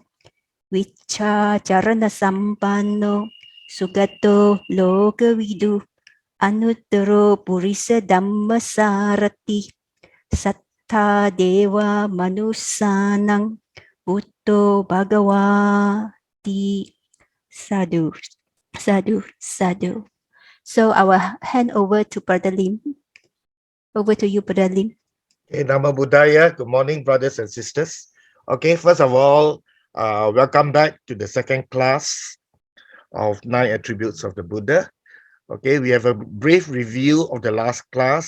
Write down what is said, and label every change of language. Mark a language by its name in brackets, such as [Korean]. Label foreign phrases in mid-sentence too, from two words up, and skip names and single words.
[Pali] Vicca charana sampanno sugato lokavidu anuttaro purisa dhamma sarati sattha deva manusanang buddho bhagavati sadhu sadhu sadhu. [English] So I will hand over to Brother Lim. Over to you, Brother Lim. [Pali] Okay, Nama Buddhaya. [English] Good morning, brothers and sisters. Okay, first of all, welcome back to the second class of 9 attributes of the Buddha. Okay, we have a brief review of the last class.